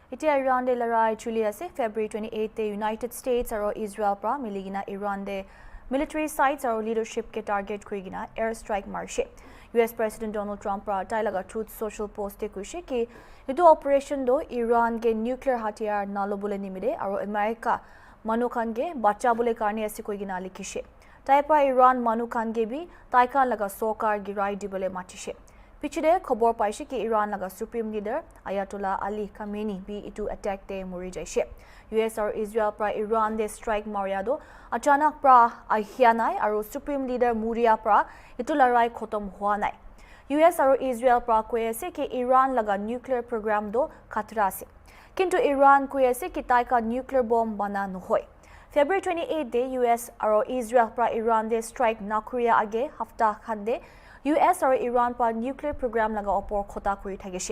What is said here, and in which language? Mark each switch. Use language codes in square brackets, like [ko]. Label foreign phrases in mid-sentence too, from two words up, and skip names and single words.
[nag] Itia Iran de larai chuli ase February 28 te United States aro Israel pra miligina Iran de [en] military sites [nag] aro leadership ke target kurigina [en] air strike [nag] marshe. US President Donald Trump pra tailaga Truth Social post te kuishe ki itu operation do Iran ke nuclear hatiyar nalobule nimide aro America manukhan ge bacha bole karne ase koigina likhishe. Taipa Iran manukhan ge bi taikan laga sokar girai dibole matishe. Pichide khobor paishe ki Iran laga Supreme Leader Ayatollah Ali Khamenei bi itu attack te mori jaishe. US or Israel pra Iran de strike mariado achanak pra ahianai aro Supreme Leader Muria pra itu larai khotom hua nai. US or Israel pra koyase ki Iran laga [en] nuclear program [nag] do khatra ase. Kintu Iran koyase ki tai ka nuclear bomb bana nohoi. February 28 day US or Israel pra Iran de strike nakuria age hafta khande US or Iran pa [en] nuclear program [nag] laga opor khota kuri thageshe.